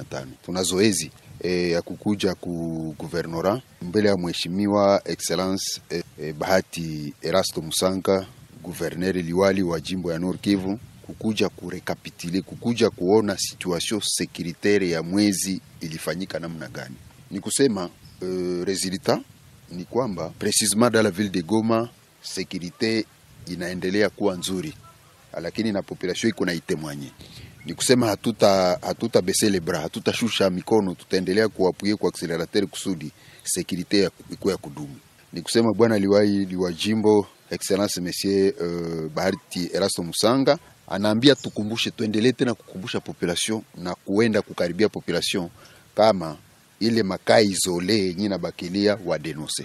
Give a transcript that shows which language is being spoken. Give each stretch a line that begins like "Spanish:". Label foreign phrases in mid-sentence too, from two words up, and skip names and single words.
Swahili: Tuna zoezi ya kukuja ku guvernora mbele ya mheshimiwa excellence Bahati Erasto Musanga, gouverneur liwali wa jimbo ya Nord Kivu, kukuja kurekapitule, kukuja kuona
French: situation sécuritaire
Swahili: ya mwezi ilifanyika namna gani. Ni kusema resultat ni kwamba
French: précisément dans la ville de Goma sécurité
Swahili: inaendelea kuwa nzuri, lakini na population iko na itemwanye. Ni kusema hatuta
French: baisser les bras,
Swahili: hatutashusha mikono, tutaendelea kuapuye kwa accelerateur kusudi sécurité ikuwe ya kudumu. Ni kusema bwana liwali wa jimbo
French: excellence monsieur
Swahili: Bahati Erasto Musanga anaambia tukumbushe, tuendelee tena kukumbusha population na kuenda kukaribia population kama ile makai izole nyina bakilia wa denonce.